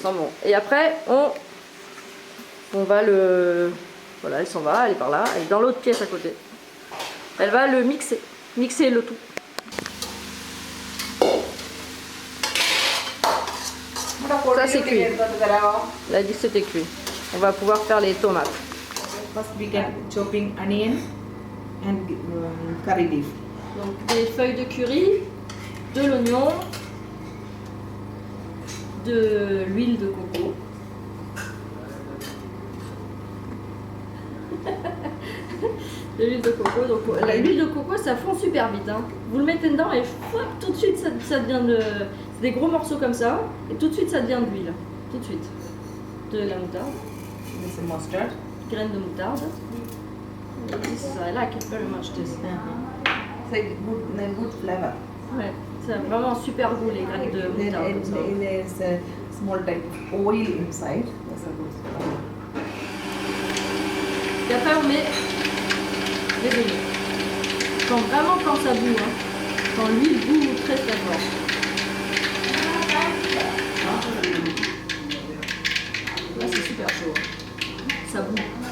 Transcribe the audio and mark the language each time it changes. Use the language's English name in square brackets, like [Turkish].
[French] sent bon. Et après, on va le... Voilà, elle s'en va, elle est par là. Elle est dans l'autre pièce à côté. Elle va le mixer. Mixer le tout. Ça, c'est cuit. Elle a dit que c'était cuit. On va pouvoir faire les tomates. [English] First we can chopping onion and curry leaf. [French] Donc des feuilles de curry, de l'oignon, de l'huile de coco. De l'huile de coco. Donc l'huile de coco, ça fond super vite. Hein. Vous le mettez dedans et fouap, tout de suite ça devient de... C'est des gros morceaux comme ça et tout de suite ça devient de l'huile. Tout de suite. De la moutarde. [English] This is mustard. [French] Graines de moutarde. [English] I like it very much this. So good flavor. [French] Ouais, ça a vraiment un super goût les graines de moutarde. Comme ça. [English] There's a small type of oil inside. That's a good flavor. [French] Et après on met les oignons. Quand ça bout, hein. Quand l'huile bout très très fort. Là c'est super chaud. Ça bout.